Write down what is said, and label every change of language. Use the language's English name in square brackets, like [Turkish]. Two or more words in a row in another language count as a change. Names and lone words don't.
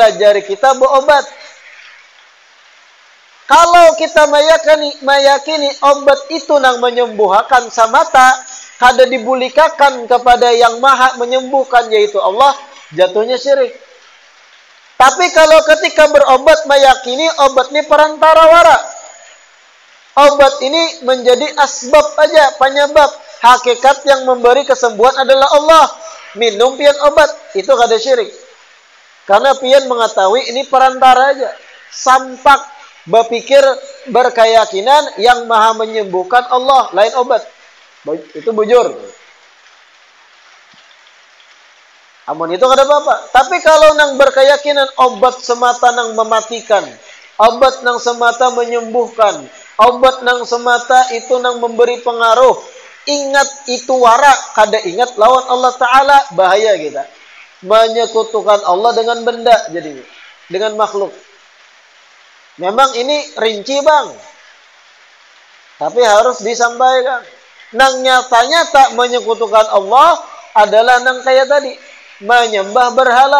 [Banjar] Nabi melajari kita berobat. Kalau kita meyakini obat itu nang menyembuhkan samata, kada dibulikakan kepada yang maha menyembuhkan yaitu Allah, jatuhnya syirik. [Indonesian] Tapi kalau ketika berobat meyakini obat ini perantara wara, obat ini menjadi asbab aja, penyebab. Hakikat yang memberi kesembuhan adalah Allah. [Banjar] Minum pian obat, itu kada syirik. Karena pian mengetahui ini perantara aja. Sampak berpikir berkeyakinan yang maha menyembuhkan Allah, lain obat. Itu bujur. Amun itu kada apa-apa. Tapi kalau nang berkeyakinan obat semata nang mematikan, obat nang semata menyembuhkan, obat nang semata itu nang memberi pengaruh, ingat itu wara, kada ingat lawan Allah Ta'ala, [Indonesian] bahaya kita. Menyekutukan Allah dengan benda jadinya, dengan makhluk. Memang ini rinci bang, tapi harus disampaikan. [Banjar] Nang nyata-nyata menyekutukan Allah adalah nang kayak tadi, menyembah berhala.